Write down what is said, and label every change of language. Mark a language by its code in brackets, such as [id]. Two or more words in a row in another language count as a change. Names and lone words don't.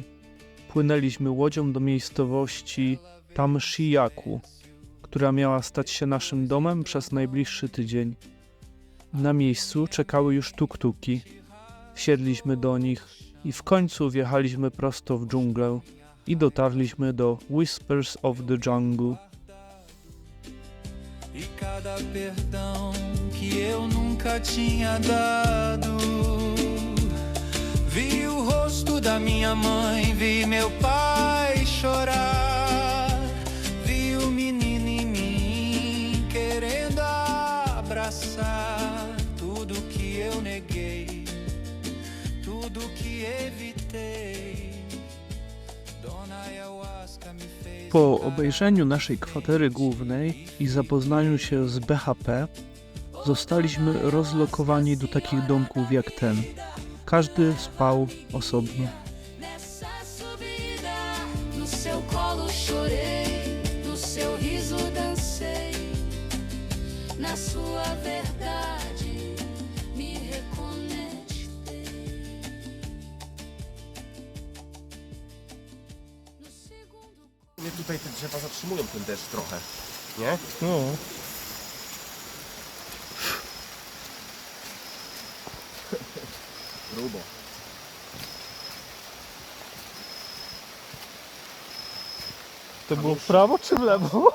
[pl] Płynęliśmy łodzią do miejscowości Tamsiaku, która miała stać się naszym domem przez najbliższy tydzień. Na miejscu czekały już tuk-tuki. Wsiedliśmy do nich i w końcu wjechaliśmy prosto w dżunglę i dotarliśmy do Whispers of the Jungle. [pt] E cada perdão que eu nunca tinha dado. Vi o rosto da minha mãe, vi meu pai chorar. Vi o menino em mim querendo abraçar tudo que eu neguei, tudo que evitei. Dona Ayahuasca me fez. [pl] Po obejrzeniu naszej kwatery głównej i zapoznaniu się z BHP, zostaliśmy rozlokowani do takich domków jak ten. Każdy spał osobno. [pt] Nessa subida, no seu colo chorei, no seu riso dancei, na sua verdade me reconectei. No segundo [pl] Mnie tutaj te drzewa zatrzymują ten deszcz trochę, nie? No. Grubo. To było w prawo czy w lewo?